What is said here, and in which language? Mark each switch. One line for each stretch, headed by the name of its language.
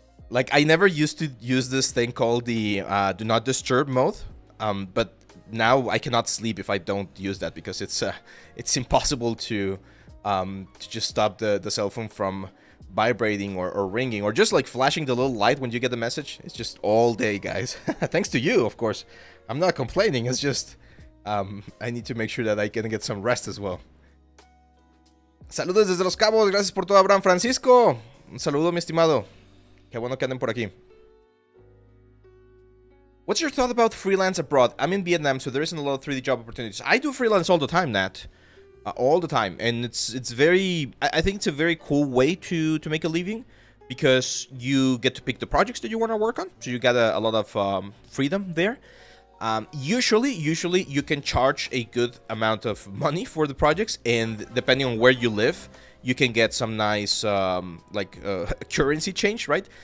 English: Like, I never used to use this thing called the do not disturb mode, but now I cannot sleep if I don't use that, because it's impossible to just stop the cell phone from vibrating or ringing, or just like flashing the little light when you get the message. It's just all day, guys. Thanks to you, of course. I'm not complaining. It's just I need to make sure that I can get some rest as well.
Spanish: Saludos desde Los Cabos. Gracias por todo, Abraham Francisco. Un saludo, mi estimado. Qué bueno que anden por aquí.
English: What's your thought about freelance abroad? I'm in Vietnam, so there isn't a lot of 3D job opportunities. I do freelance all the time, Nat. All the time. And it's very... I think it's a very cool way to make a living, because you get to pick the projects that you want to work on. So you got a lot of freedom there. Usually you can charge a good amount of money for the projects, and depending on where you live, you can get some nice currency change, right?